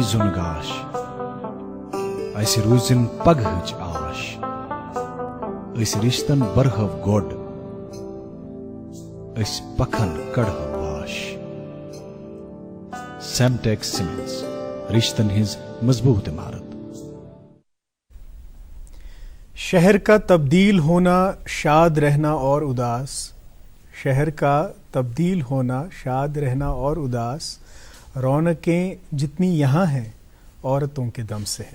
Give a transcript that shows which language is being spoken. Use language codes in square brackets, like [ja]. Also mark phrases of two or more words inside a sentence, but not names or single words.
[ks] زُن گاش اسہِ روٗزِن پگہٕچ آش أسۍ رِشتن برہو گۄڈ أسۍ پکھن کڑہو واش. سیمٹیکس سیمنٹس رشتن ہز مضبوط عمارت. [ur] شہر کا تبدیل ہونا شاد رہنا اور اداس، شہر کا تبدیل ہونا شاد رہنا اور اداس، رونقیں جتنی یہاں ہیں عورتوں کے دم سے ہے.